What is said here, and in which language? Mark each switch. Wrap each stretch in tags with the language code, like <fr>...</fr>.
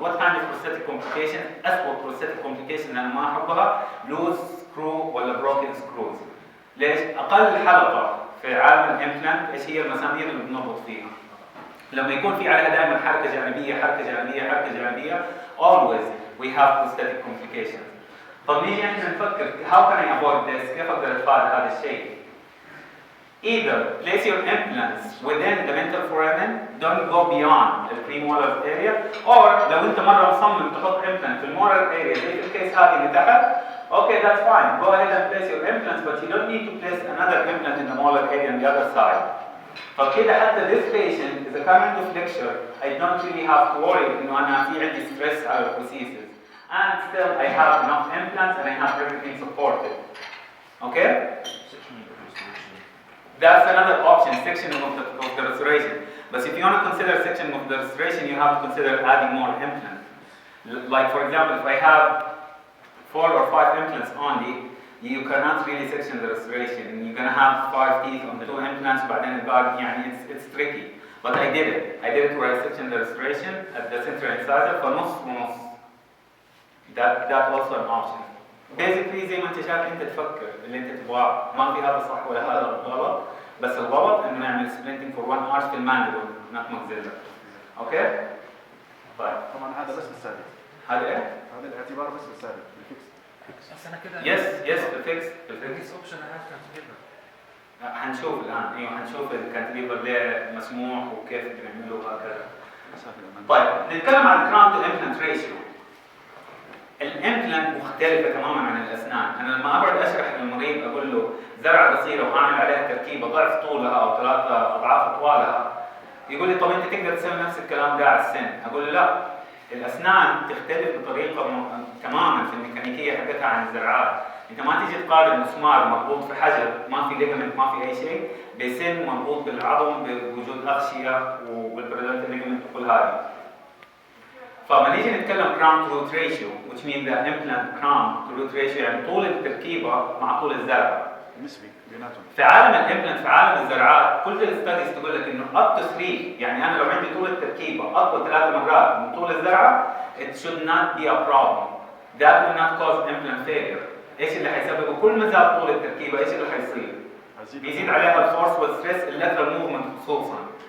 <en>What kind of prostatic complication?</en> <ar>اسوء بروستاتيك كومبليكيشن انا ما احبها لوز سكرو ولا بروكن سكروز. ليش؟ اقل حلقه في عالم الامبلانت ايش هي المسامير اللي بنربط فيها. لما يكون في عليها دائما حركه جانبيه حركه جانبيه حركه جانبيه</ar> <en>always we have prosthetic complications.</en> <ar>طب نيجي احنا نفكر</ar> <en>how can I avoid this؟</en> <ar>كيف اقدر اتفادى هذا الشيء؟</ar> <en>Either place your implants within the mental foramen, don't go beyond the premolar area, or</en> <ar>لو انت مره مصمم تحط</ar> <en>implant</en> <ar>في المولر</ar> <en>area</en> <ar>زي في الكيس هذه اللي تحت،</ar> <en>okay that's fine, go ahead and place your implants, but you don't need to place another implant in the molar area on the other side.</en> <ar>فكده حتى</ar> <en>this patient</en> <ar>إذا كان عنده flexure,</ar> <en>I don't really have to worry</en> <ar>إنه أنا في عندي stress على البروسيسز.</ar> <en>And still I have enough implants and I have everything supported. Okay? That's another option, sectioning of the restoration. But if you want to consider sectioning of the restoration, you have to consider adding more implants. Like for example, if I have 4 or 5 implants only, you cannot really section the restoration. You're going to have 5 teeth on the 2 implants, but then it's tricky. But I did it. I did it where I sectioned the restoration at the central incisor for</en> <ar>نص.</ar> <en>That also an option.</en> <ar>Basically زي ما انت شايف انت تفكر اللي انت تبغاه، ما في هذا صح ولا هذا غلط، بس الغلط انه نعمل</ar> <en>splinting for 1 arch</en> <ar>في الماندبل</ar> <en>not maxilla.</en> <ar>اوكي؟ طيب طبعا هذا بس بالثابت. هذا ايه؟ هذا الاعتبار بس بالثابت بالفيكس. بس انا كده يس بالفيكس الفيكس اوبشن انا كانتليفر. حنشوف الان، ايوه حنشوف الكانتليفر ليه مسموح وكيف بنعمله وهكذا. طيب نتكلم عن الكراون تو امبلانت ريشيو. الامبلانت مختلفه تماما عن الاسنان. انا لما اقعد اشرح للمريض اقول له زرعه قصيره واعمل عليها تركيبه ضعف طولها او 3 اضعاف طوالها، يقول لي طب انت تقدر تسوي نفس الكلام ده على السن؟ اقول له لا، الاسنان تختلف بطريقه تماما في الميكانيكيه حقتها عن الزرعات. انت ما تيجي تقارن مسمار مربوط في حجر ما في ليجمنت ما في اي شيء بسن مربوط بالعظم بوجود اغشيه والبريدنت ليجمنت وكل هذه. فلما نيجي نتكلم</ar> <en>crown to root ratio</en> <ar>which means the implant crown to root ratio يعني طول التركيبه مع طول الزرعه نسبي بيناتهم. في عالم الامبلانت في عالم الزرعات كل الستاديز تقول لك انه</ar> <en>up to 3</en> <ar>يعني انا لو عندي طول التركيبه اطول 3 مرات من طول الزرعه</ar> <en>it should not be a problem. That will not cause implant failure.</en> <ar>ايش اللي حيسببه؟ كل ما زاد طول التركيبه ايش اللي حيصير؟ بيزيد عليها الفورس والستريس اللاترال موفمنت خصوصا.</ar>